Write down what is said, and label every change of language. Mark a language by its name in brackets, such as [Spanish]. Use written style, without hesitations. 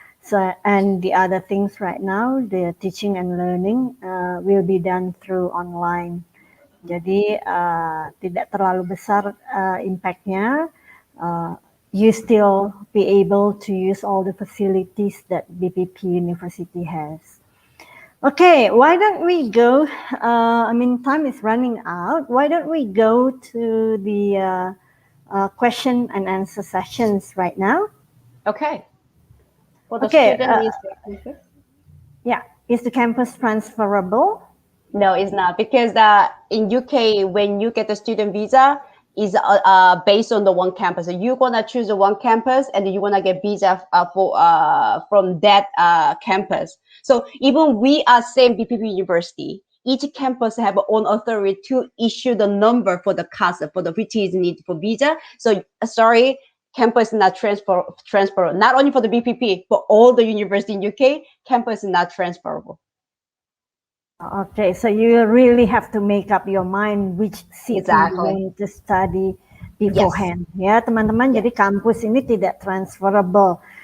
[English] So, and the other things right now, the teaching and learning will be done through online. [Indonesian] Jadi tidak terlalu besar impact-nya. [English] You still be able to use all the facilities that BPP University has. Okay, why don't we go? I mean, time is running out. Why don't we go to the question and answer sessions right now? Okay. For the student, yeah, is the campus transferable? No, it's not, because in UK, when you get the student visa, is based on the one campus. So you're gonna choose the one campus, and you wanna get visa from that campus. So even we are same BPP University, each campus have own authority to issue the number for the CASA for the which is needed for visa. So sorry, campus is not transferable. Not only for the BPP, but all the university in UK, campus is not transferable. Okay, so you really have to make up your mind which city you want to study beforehand. [Indonesian] Yes. Ya, teman-teman. Yes. Jadi kampus ini tidak transferable.